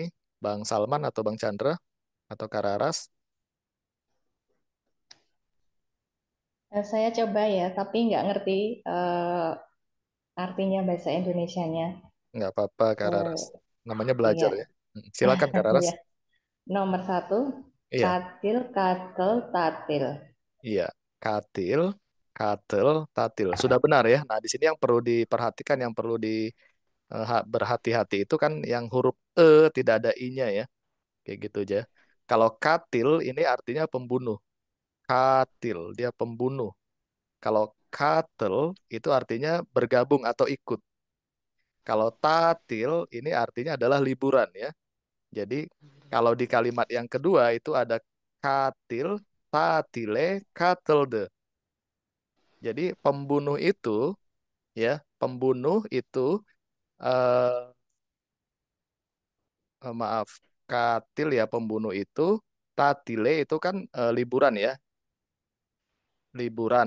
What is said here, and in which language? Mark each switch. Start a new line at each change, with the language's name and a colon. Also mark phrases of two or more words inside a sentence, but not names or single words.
Indonesian: Bang Salman atau Bang Chandra atau Kararas? Saya coba ya, tapi nggak ngerti artinya bahasa Indonesianya. Nggak apa-apa, Kararas. Eh, Namanya belajar iya, ya. Silakan Kararas. iya. Nomor satu, Iya,
Turkish: katil, katel, tatil. iya. Katil, katel, tatil.
Indonesian: Sudah benar ya. Nah, di sini yang perlu diperhatikan, yang perlu berhati-hati itu kan yang huruf tidak ada i-nya ya. Kayak gitu aja. Kalau katil ini artinya pembunuh. Katil, dia pembunuh. Kalau katel itu artinya bergabung atau ikut. Kalau tatil ini artinya adalah liburan ya. Jadi kalau di kalimat yang kedua itu ada
Turkish: katil, tatile, katelde.
Indonesian: Jadi pembunuh itu ya, pembunuh itu eh maaf, katil ya pembunuh itu, tatile itu kan liburan ya, liburan.